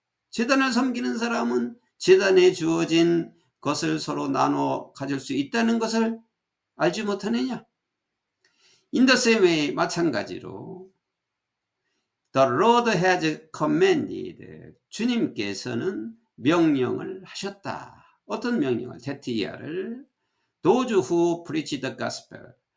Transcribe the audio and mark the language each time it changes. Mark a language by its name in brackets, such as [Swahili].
[Korean] 제단을 섬기는 사람은 제단에 주어진 것을 서로 나눠 가질 수 있다는 것을 알지 못하느냐. [English] In the same way, [Korean] 마찬가지로 [English] The Lord has commanded. [Korean] 주님께서는 명령을 하셨다. 어떤 명령을? [English] 데티아를 Those who preach the gospel.